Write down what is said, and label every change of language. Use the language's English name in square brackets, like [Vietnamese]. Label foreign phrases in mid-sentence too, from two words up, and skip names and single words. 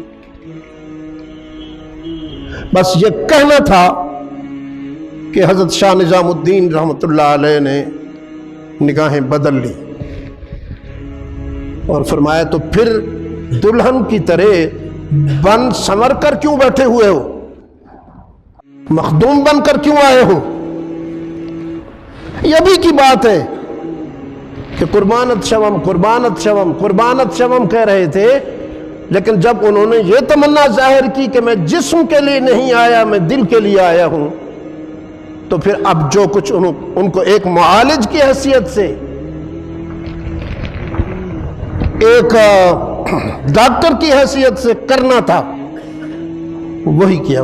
[Urdu] بس یہ کہنا تھا کہ حضرت شاہ نظام الدین [Arabic] رحمۃ اللہ علیہ [Urdu] نے نگاہیں بدل لی اور فرمایا تو پھر دلہن کی طرح بن سنور کر کیوں بیٹھے ہوئے ہو، مخدوم بن کر کیوں آئے ہو؟ یہ ابھی کی بات ہے کہ [Persian] قربانت شوم قربانت شوم [Urdu] قربانت شوم کہہ رہے تھے، لیکن جب انہوں نے یہ تمنا ظاہر کی کہ میں جسم کے لیے نہیں آیا، میں دل کے لیے آیا ہوں، تو پھر اب جو کچھ ان کو ایک معالج کی حیثیت سے، ایک ڈاکٹر کی حیثیت سے کرنا تھا وہی کیا۔